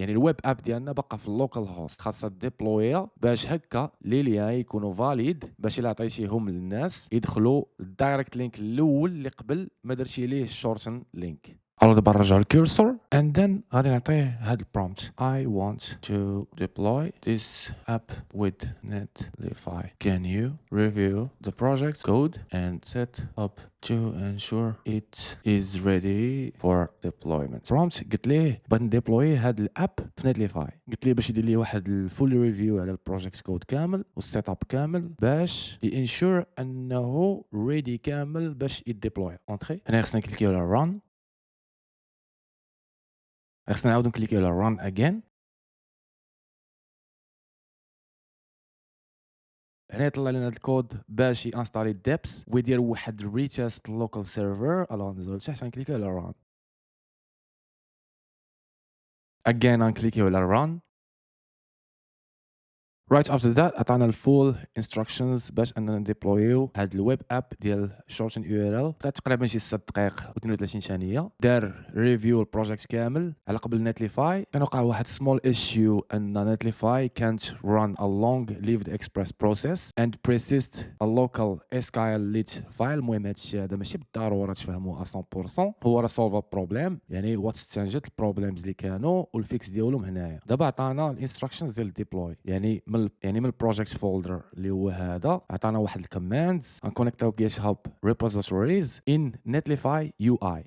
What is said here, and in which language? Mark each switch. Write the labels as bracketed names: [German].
[Arabic] يعني الويب اب ديالنا باقا في اللوكال هوست خاصها ديبلويا باش هكا لي ليان يكونوا فاليد باش الا عطيتيهم للناس يدخلوا الدايركت لينك الاول اللي قبل ما درتي ليه الشورتن لينك. الو دابا نرجع الكورسور [English] and then [Arabic] غادي نعطيه هاد البرومبت. [English] I want to deploy this app with Netlify. Can you review the project code and set up to ensure it is ready for deployment. [Arabic] prompt قلت ليه بغيت نديبلوي هاد الاب في Netlify. قلت ليه باش يدير لي واحد الفول ريفيو على البروجيكت كود كامل والسيت اب كامل باش ينشور انه ريدي كامل باش يديبلوي. اونتري هنا خصنا نكليكيو على run. خصنا نعاودو نكليكيو على run again. هنا يطلع لنا الكود باش ينستالي ديبس ويدير واحد ريتست لوكال سيرفر. الو نزول لتحت غنكليكيو على run again. غنكليكيو على run. [English] Right after that [Arabic] عطانا الفول instructions باش اننا نديبلويو هاد الويب اب ديال شورتن يو ار ال. تقريبا شي 6 دقائق و32 ثانيه. دار ريفيو البروجيكت كامل على قبل نتليفاي. كان وقع واحد سمول ايشيو ان نتليفاي كانت [English] run a long lived express process and persist a local SQLite file. [Arabic] المهم هادشي هذا ماشي بالضروره تفهموه 100%. هو راه سولف بروبليم يعني وات استنجد البروبليمز اللي كانوا والفيكس ديالهم هنايا. دابا عطانا الانستراكشنز ديال الديبلوي يعني من البروجيكت فولدر اللي هو هذا. عطانا واحد الكوماندز غنكونيكتاو جيت هاب ريبوزيتوريز ان نتليفاي يو اي.